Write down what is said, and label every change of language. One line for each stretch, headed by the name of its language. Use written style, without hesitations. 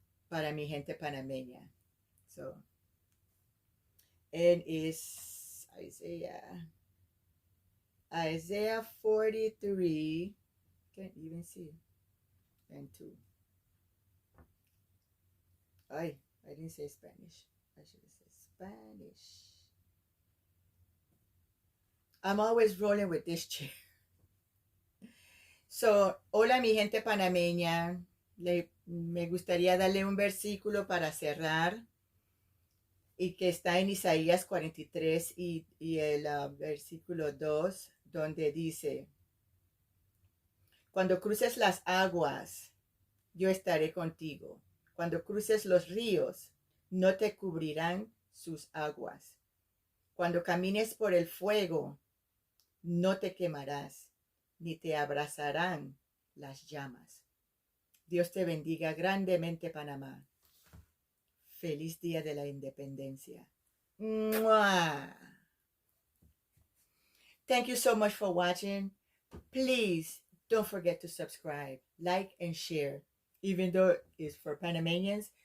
Spanish: Para mi gente panameña.
English: So, it is Isaiah 43, can't even see, and 2. I didn't say Spanish. I should have said Spanish. I'm always rolling with this chair.
Spanish: So, hola mi gente panameña. Me gustaría darle un versículo para cerrar, y que está en Isaías 43 y el versículo 2, donde dice: cuando cruces las aguas, yo estaré contigo. Cuando cruces los ríos, no te cubrirán sus aguas. Cuando camines por el fuego, no te quemarás, ni te abrazarán las llamas. Dios te bendiga grandemente, Panamá. Feliz Día de la Independencia. Mwah.
English: Thank you so much for watching. Please don't forget to subscribe, like, and share, even though it's for Panamanians.